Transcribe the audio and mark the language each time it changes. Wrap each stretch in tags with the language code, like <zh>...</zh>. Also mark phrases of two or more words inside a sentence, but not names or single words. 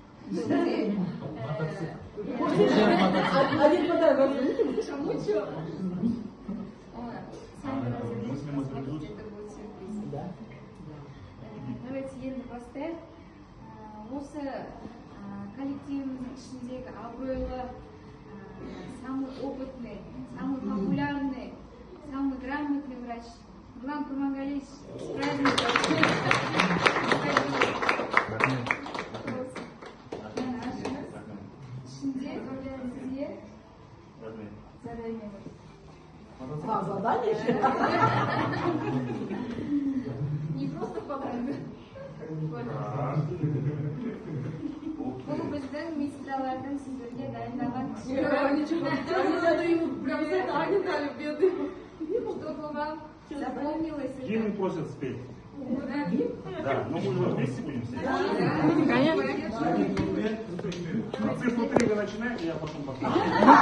<ru>Один подарок. Кому что? Сами разобрались, это будет сюрприз.</ru> <kk>Давайте енді бастайық. Осы коллективіміздің ішіндегі абыройлы,</kk> <ru>самый опытный, самый популярный, самый грамотный врач Нурлан Курмангалиевич. С праздником!</ru> <kk>Ішінде сізге задание.</kk> <ru>Задание еще? Не просто подарок.</ru> <kk>Бұл біздің медсестралардың сіздерге дайындаған</kk> <ru>Прям задание дали, бедный. что бы вам запомнилось. Гимн просят спеть. Да, но мы уже вместе будем спеть. Конечно. На цифру 3 вы начинаете, я потом повторю.</ru>